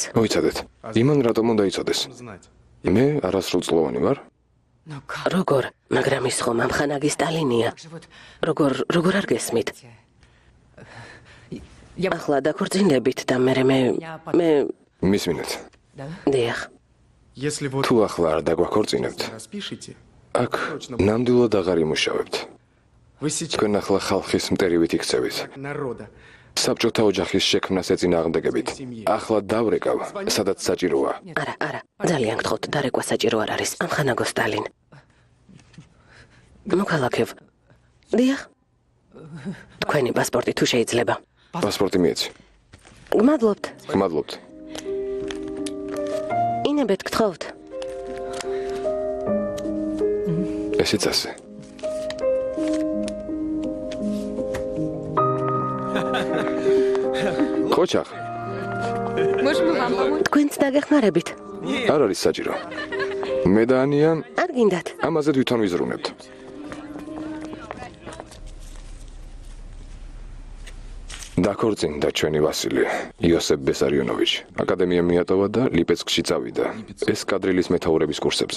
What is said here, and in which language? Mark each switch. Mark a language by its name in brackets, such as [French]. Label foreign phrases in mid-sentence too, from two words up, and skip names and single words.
[Georgian] მოიცადეთ. იმან რატომ უნდა იცოდეს? [Russian] Знать. [Georgian] მე არასრულწლოვანი ვარ. როგორ? მაგრამ ის ხომ ამხანაგი სტალინია. როგორ არ გესმით? ახლა დაქორწინებით და მე მისმინეთ. დიახ. [Russian] Если вот [Georgian] თუ ახლა არ დაგვაქორწინებთ, [Russian] распишите, [Georgian] აქ ნამდვილად აღარ იმუშავებთ. [Russian] вы сейчас [Georgian] თქვენ ახლა ხალხის მტერივით იქცევით. [Russian] народа. [Georgian] საბჭოთა ოჯახის შექმნას ეწინააღმდეგებით. ახლა დავრეკავ, სადაც საჭიროა. არა, ძალიან გთხოვთ, დარეკვა საჭირო არ არის. ამხანაგო სტალინ. მოქალაქევ. დიახ. თქვენი პასპორტი თუ შეიძლება. პასპორტი მიეცი. გმადლობთ. გმადლობთ. ინებეთ გთხოვთ. ესეც ასე. ხოჩახ, [Russian] Можем мы вам помочь? [Georgian] თქვენც დაგეხმარებით. არ არის საჭირო. მე და ანია არ გინდათ. ამაზე თვითონ ვიზრუნებთ. დაქორწინდა ჩვენი ვასილი, იოსებ ბესარიონოვიჩი. აკადემია მიატოვა და ლიპეცკში წავიდა. ეს კადრილის მეთაურების კურსებზე.